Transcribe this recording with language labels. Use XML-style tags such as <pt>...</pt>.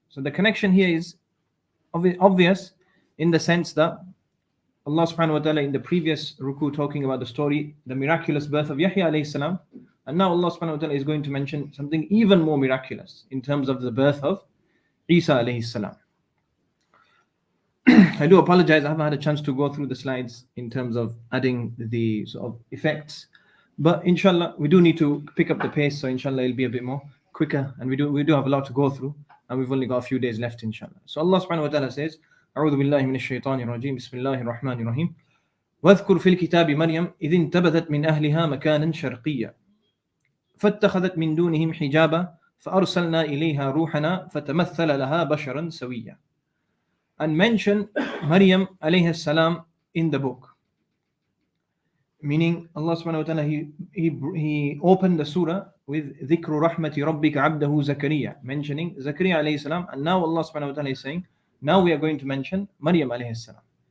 <en>So the connection here is obvious in the sense that Allah subhanahu wa ta'ala in the previous ruku talking about the story, the miraculous birth of Yahya alayhi salam, and now Allah subhanahu wa ta'ala is going to mention something even more miraculous in terms of the birth of Isa alayhi salam. I do apologize, I haven't had a chance to go through the slides in terms of adding the sort of effects, but inshallah we do need to pick up the pace, so inshallah it'll be a bit more quicker, and we do have a lot to go through, and we've only got a few days left inshallah. So Allah subhanahu wa ta'ala says,</en> <ar>أعوذ بالله من الشيطان الرجيم بسم الله الرحمن الرحيم واذكر في الكتاب مريم إذ انتبذت من أهلها مكانا شرقيا فاتخذت من دونهم حجابا فأرسلنا إليها روحنا فتمثل لها بشرا سويا.</ar> <en>And mention Maryam alayhi salam in the book. Meaning Allah subhanahu wa ta'ala he opened the surah with</en> <ar>ذِكْرُ رَحْمَةِ رَبِّكَ عَبْدَهُ زَكَرِيَّا,</ar> <en>mentioning Zakaria alayhi salam, and now Allah subhanahu wa ta'ala is saying now we are going to mention Maryam alayhi salam.</en>